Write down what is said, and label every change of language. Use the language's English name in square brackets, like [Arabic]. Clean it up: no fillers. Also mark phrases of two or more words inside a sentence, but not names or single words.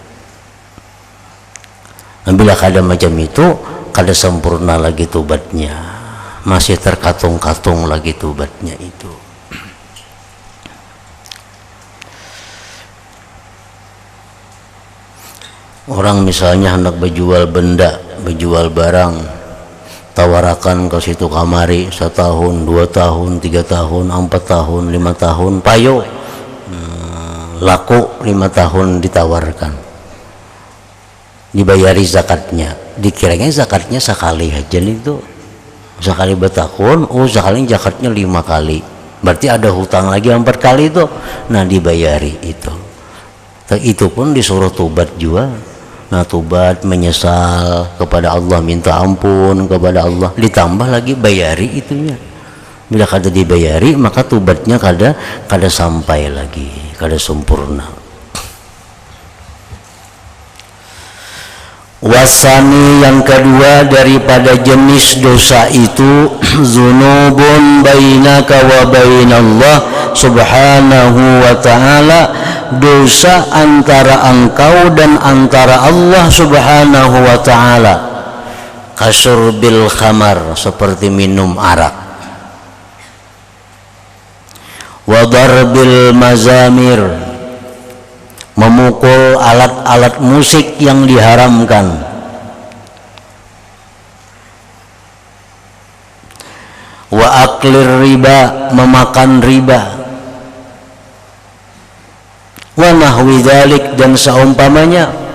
[Banjar] Nah, bila kada macam itu kada sempurna lagi tobatnya, masih terkatung-katung lagi tobatnya itu. Orang misalnya hendak berjual benda, berjual barang, tawarakan ke situ kamari 1 tahun, 2 tahun, 3 tahun, 4 tahun, 5 tahun, payo laku 5 tahun ditawarkan, dibayari zakatnya, dikiranya zakatnya sekali aja itu, sekali bertahun, sekali zakatnya 5 kali, berarti ada hutang lagi 4 kali itu, nah dibayari itu pun disuruh tobat juga. [Indonesian] Nah, tobat, menyesal kepada Allah, minta ampun kepada Allah, ditambah lagi bayari itunya. [Banjar] Bila kada dibayari maka tobatnya kada sampai lagi, kada sempurna. [Indonesian] Wasani yang kedua daripada jenis dosa itu [Arabic] dzunubun bainaka wa bainallah subhanahu wa ta'ala, [Indonesian] dosa antara engkau dan antara Allah [Arabic] subhanahu wa ta'ala. Kasurbil khamar, [Indonesian] seperti minum arak, [Arabic] wa darbil mazamir, [Indonesian] memukul alat-alat musik yang diharamkan, [Arabic] wa aklir riba, [Indonesian] memakan riba, [Arabic] wa nahwi dzalik, [Indonesian] dan seumpamanya.